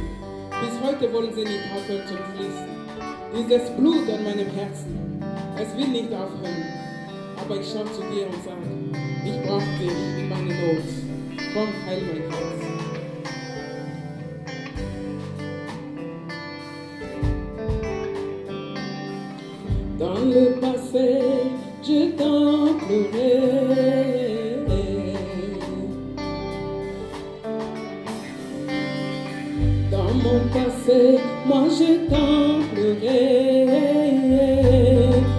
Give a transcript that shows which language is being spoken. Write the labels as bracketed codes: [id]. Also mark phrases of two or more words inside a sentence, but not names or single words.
[de] Bis heute wollen sie nicht aufhören zu fließen. Dieses Blut an meinem Herzen, es will nicht aufhören. Aber ich schaue zu dir und sage, ich brauche dich in meiner Not. Komm, heil mein Herz. [fr] Dans le passé, je t'en pleurais. Dans mon passé, moi je t'en pleurais.